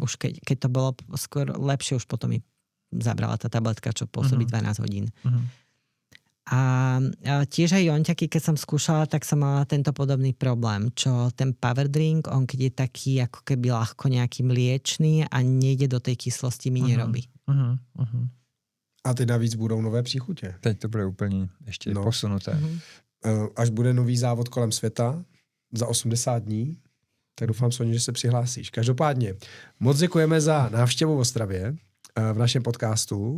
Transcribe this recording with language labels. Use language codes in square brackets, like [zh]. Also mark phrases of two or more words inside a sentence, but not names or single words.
[sk] Už keď to bolo skôr lepšie, už potom mi zabrala tá tabletka, čo pôsobí 12 hodín. A tiež aj jonťaky, keď som skúšala, tak som mala tento podobný problém, čo ten [en] power drink, [sk] on keď je taký ako keby ľahko nejaký mliečný a nejde do tej kyslosti, mi nerobí. [cs] A ty navíc budou nové příchutě. Teď to bude úplně ještě posunuté. Až bude nový závod kolem světa za 80 dní, tak doufám, Soně, že se přihlásíš. Každopádně moc děkujeme za návštěvu v Ostravě v našem podcastu.